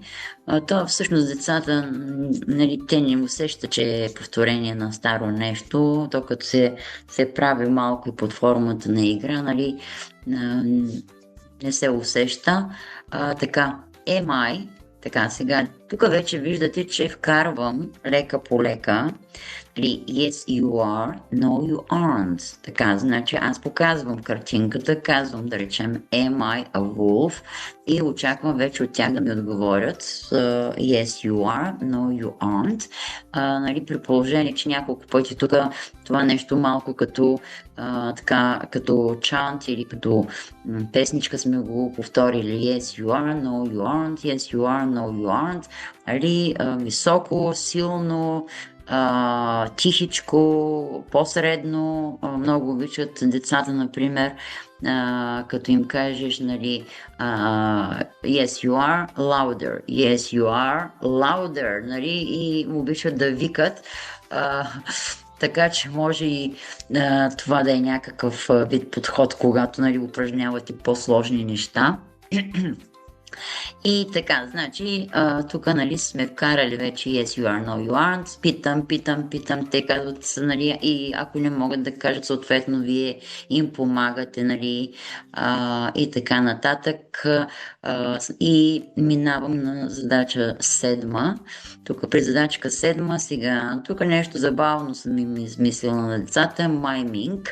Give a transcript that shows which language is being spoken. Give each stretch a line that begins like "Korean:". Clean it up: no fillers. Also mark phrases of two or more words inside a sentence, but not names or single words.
Bulgarian: То всъщност децата, нали, те не усещат, че е повторение на старо нещо, то като се прави малко и под формата на игра, нали, не се усеща. Така,
English: am I?
Bulgarian: Така, сега, тук вече виждате, че вкарвам лека по лека,
English: yes you are, no you aren't.
Bulgarian: Така, значи аз показвам картинката, казвам да речем
English: am I a wolf
Bulgarian: и очаквам вече от тях да ми отговорят
English: yes you are, no you aren't.
Bulgarian: Нали, при положение, че няколко пъти тук това нещо малко като така, като чант или като песничка сме го повторили
English: yes you are, no you aren't, yes you are, no you aren't.
Bulgarian: Нали, високо, силно, тихичко, по-средно, много обичат децата, например, като им кажеш, нали,
English: yes you are, louder, yes you are, louder,
Bulgarian: нали, и обичат да викат, така че може и това да е някакъв вид подход, когато, нали, упражнявате по-сложни неща. И така, значи, тук, нали, сме вкарали вече
English: yes you are, no you aren't,
Bulgarian: питам, те казват, нали, и ако не могат да кажат, съответно, вие им помагате, нали, и така нататък. И минавам на задача 7. Тук при задачка 7 сега, тук нещо забавно съм им измислила на децата, майминг.